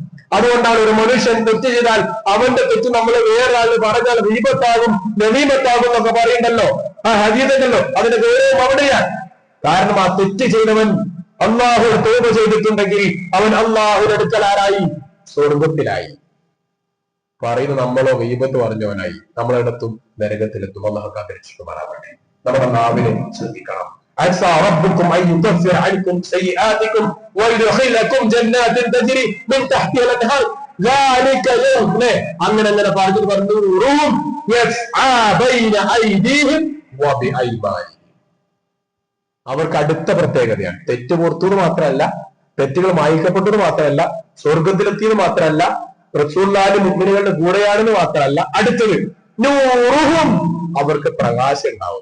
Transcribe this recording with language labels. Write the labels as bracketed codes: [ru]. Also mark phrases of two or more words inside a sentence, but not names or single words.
[ml] അതുകൊണ്ടാണ് ഒരു മനുഷ്യൻ തെറ്റ് ചെയ്താൽ അവന്റെ തെറ്റ് നമ്മൾ വേറൊരാൾ പറഞ്ഞാൽ ഗീബത്താകും നമീമത്താകും എന്നൊക്കെ പറയണ്ടല്ലോ, ആ ഹദീസുണ്ടല്ലോ, അതിന്റെ ഗൗരവം അവിടെയാണ്. കാരണം ആ തെറ്റ് ചെയ്തവൻ അള്ളാഹു തൗബ ചെയ്തിട്ടുണ്ടെങ്കിൽ അവൻ അള്ളാഹുവിന്റെ അടുക്കൽ ആരായി? സ്വർഗത്തിലായി. പറയുന്നത് നമ്മളോ ഗീബത്ത് പറഞ്ഞവനായി, നമ്മളെടുത്തും നരകത്തിലെത്തും. അള്ളാഹു കാത്തിരക്ഷിക്കുമാറാവട്ടെ. നമ്മുടെ നാവിനെ ശ്രദ്ധിക്കണം. [ar] عسى ربكم أن يكفر عنكم سيئاتكم ويدخلكم جنات تجري من تحتها الأنهار ذلك يوم [ml] അങ്ങനെ പറഞ്ഞു അവർക്ക് അടുത്ത പ്രത്യേകതയാണ്. തെറ്റ് പുറത്തത് മാത്രമല്ല, തെറ്റുകൾ മായിക്കപ്പെട്ടത് മാത്രമല്ല, സ്വർഗത്തിലെത്തിയത് മാത്രമല്ല, റസൂലുള്ളാഹിന്റെ മുഅ്മിനീങ്ങളുടെ കൂടെയാണെന്ന് മാത്രമല്ല, അടുത്തത് നൂറുഹും അവർക്ക് പ്രകാശം ഉണ്ടാവും.